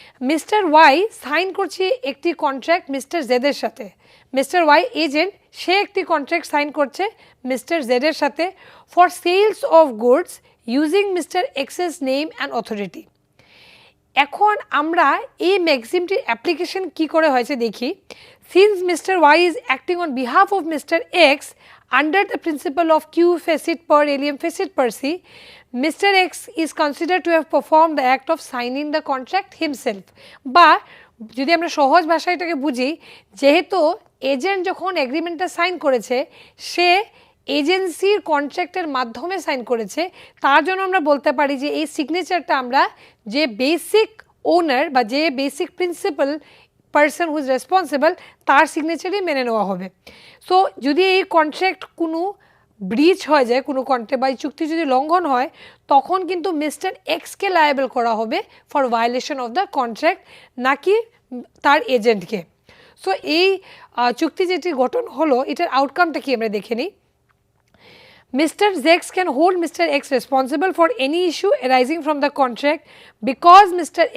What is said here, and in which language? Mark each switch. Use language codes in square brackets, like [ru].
[bn] Mister Y sign করছে একটি contract mister জেডের সাথে। মিস্টার ওয়াই এজেন্ট, সে একটি কন্ট্রাক্ট সাইন করছে মিস্টার জেডের সাথে [en] For sales of goods using mister X's name and authority. [bn] এখন আমরা এই ম্যাক্সিমটির অ্যাপ্লিকেশন কি করে হয়েছে দেখি। [en] Since mister Y is acting on behalf of mister X under the principle of Q facit per alium facit per se, Mr. X is considered to have performed the act of signing the contract himself. [bn] বা যদি আমরা সহজ ভাষায় এটাকে বুঝি, যেহেতু agent যখন এগ্রিমেন্টটা sign করেছে, সে এজেন্সির কন্ট্রাক্টের মাধ্যমে সাইন করেছে, তার জন্য আমরা বলতে পারি যে এই সিগনেচারটা আমরা যে বেসিক ওনার বা যে basic principal person [en] who is responsible, [bn] তার সিগনেচারই মেনে নেওয়া হবে। সো যদি এই কন্ট্রাক্ট কোনো ব্রিচ হয়ে যায়, কোনো কন্ট্রাক্ট বা চুক্তি যদি লঙ্ঘন হয়, তখন কিন্তু মিস্টার এক্সকে লায়েবল করা হবে [en] for violation of the contract, [bn] নাকি তার এজেন্টকে। সো এই চুক্তি যেটি গঠন হলো, এটার আউটকামটা কি আমরা দেখে নিই। [en] Mr. X can hold Mr. X responsible for any issue arising from the contract because Mr.